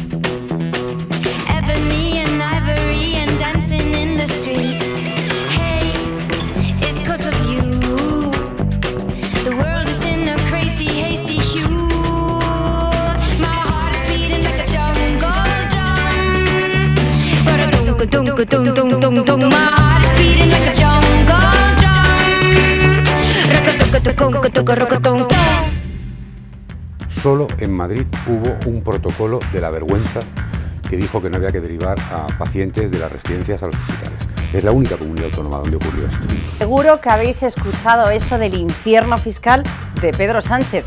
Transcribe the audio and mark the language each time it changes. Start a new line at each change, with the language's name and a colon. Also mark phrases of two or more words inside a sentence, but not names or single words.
English: Ebony and ivory and dancing in the street. Hey, it's 'cause of you. The world is in a crazy, hazy hue. My heart is beating like a jungle drum. Ba-da-dum-ka-dum-ka-dum-dum-dum-dum. My heart is beating like a jungle drum. Rock-a-tuck-a-tuck-a-tuck-a-rock-a-tum.
Spanish: Solo en Madrid hubo un protocolo de la vergüenza que dijo que no había que derivar a pacientes de las residencias a los hospitales. Es la única comunidad autónoma donde ocurrió esto. Seguro que habéis escuchado eso del infierno fiscal de Pedro Sánchez.